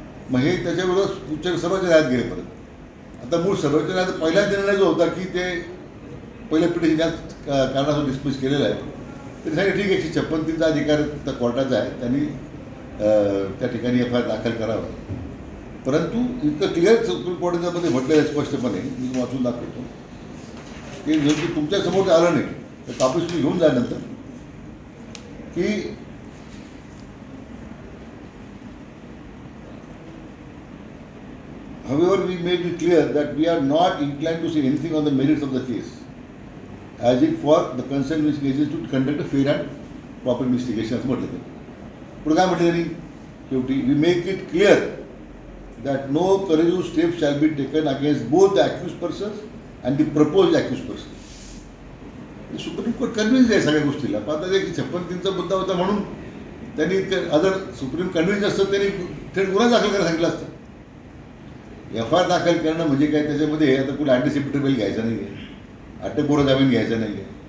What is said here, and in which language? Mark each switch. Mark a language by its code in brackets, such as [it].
[mr] मग हे त्याच्याविरोधात सर्वोच्च न्यायालयात गेले परत. आता मूळ सर्वोच्च न्यायालयाचा पहिला निर्णय जो होता की ते पहिल्या पिटिशन या कारणासाठी डिस्मिस केलेलं आहे, तरी सांगितलं ठीक आहे, 156(3) अधिकार त्या कोर्टाचा आहे, त्यांनी त्या ठिकाणी FIR दाखल करावं. परंतु इतकं क्लिअर सुप्रीम कोर्टामध्ये म्हटलेलं आहे स्पष्टपणे, मी वाचून दाखवतो की जर तुमच्यासमोर आलं नाही तर कापूस तुम्ही घेऊन जा नंतर की [en] however, we made it clear that we are not inclined to say anything on the merits of the case, as it for the concerned investigators to conduct a fair and proper investigation. [mr] असं म्हटलं ते. पुढे काय म्हटलं त्यांनी शेवटी? [en] We make it clear that no courageous steps shall be taken against both the accused persons and the proposed accused person. [mr] Supreme court convince आहे सगळ्या गोष्टीला. पण आता 156(3)चा मुद्दा होता म्हणून त्यांनी अदर सुप्रीम कन्व्हिन्स असतं त्यांनी थेट गुन्हा दाखल करायला सांगितलं असतं. FIR दाखल करणं म्हणजे काय, त्याच्यामध्ये आता कुठे अँटिसिपेटरी बेल घ्यायचा नाही आहे, अटकपूर्व जामीन घ्यायचा नाही आहे.